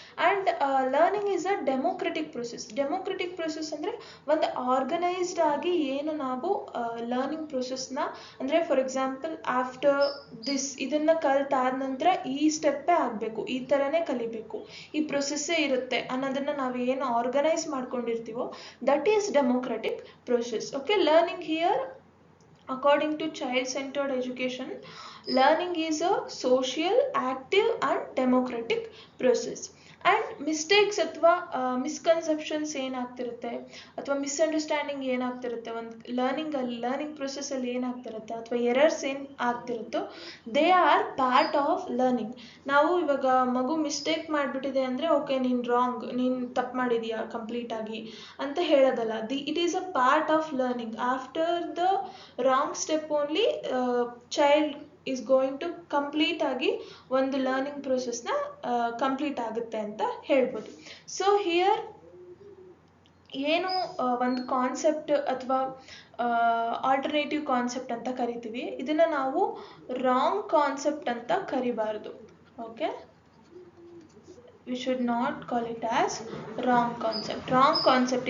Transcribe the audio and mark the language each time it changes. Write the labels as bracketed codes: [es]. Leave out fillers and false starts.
[en] and learning is a democratic process [kn] ಅಂದರೆ ಒಂದು organised ಆಗಿ ಏನು ನಾವು ಲರ್ನಿಂಗ್ ಪ್ರೊಸೆಸ್ನ ಅಂದರೆ [en] for example after [kn] ಇದನ್ನು ಕಲಿತಾದ ನಂತರ ಈ ಸ್ಟೆಪ್ಪೇ ಆಗಬೇಕು, ಈ ಥರನೇ ಕಲಿಬೇಕು, ಈ ಪ್ರೊಸೆಸ್ಸೇ ಇರುತ್ತೆ ಅನ್ನೋದನ್ನು ನಾವು ಏನು organise ಮಾಡ್ಕೊಂಡಿರ್ತೀವೋ [en] That is democratic process. Okay, learning here according to child-centered education, learning is a social, active and democratic process. [kn] And mistakes ಅಥವಾ ಮಿಸ್ಕನ್ಸೆಪ್ಷನ್ಸ್ ಏನಾಗ್ತಿರುತ್ತೆ ಅಥವಾ ಮಿಸ್ಅಂಡರ್ಸ್ಟ್ಯಾಂಡಿಂಗ್ ಏನಾಗ್ತಿರುತ್ತೆ ಒಂದು ಲರ್ನಿಂಗ್ ಪ್ರೊಸೆಸ್ಸಲ್ಲಿ ಏನಾಗ್ತಿರುತ್ತೆ ಅಥವಾ ಎರರ್ಸ್ ಏನು ಆಗ್ತಿರುತ್ತೋ [en] They are part of learning. [kn] ನಾವು ಇವಾಗ ಮಗು mistake ಮಾಡಿಬಿಟ್ಟಿದೆ ಅಂದರೆ okay ನೀನು ತಪ್ಪು ಮಾಡಿದೀಯಾ ಕಂಪ್ಲೀಟಾಗಿ ಅಂತ ಹೇಳೋದಲ್ಲ. [en] It is a part of learning. After the wrong step only child is going to complete [kn] ಆಗಿ ಒಂದು ಲರ್ನಿಂಗ್ ಪ್ರೊಸೆಸ್ನ ಕಂಪ್ಲೀಟ್ ಆಗುತ್ತೆ ಅಂತ ಹೇಳ್ಬೋದು. ಸೊ ಹಿಯರ್ ಏನು ಒಂದು ಕಾನ್ಸೆಪ್ಟ್ ಅಥವಾ ಆಲ್ಟರ್ನೇಟಿವ್ ಕಾನ್ಸೆಪ್ಟ್ ಅಂತ ಕರಿತೀವಿ, ಇದನ್ನು ನಾವು ರಾಂಗ್ ಕಾನ್ಸೆಪ್ಟ್ ಅಂತ ಕರಿಬಾರ್ದು. [en] Okay, we should not call it as wrong concept.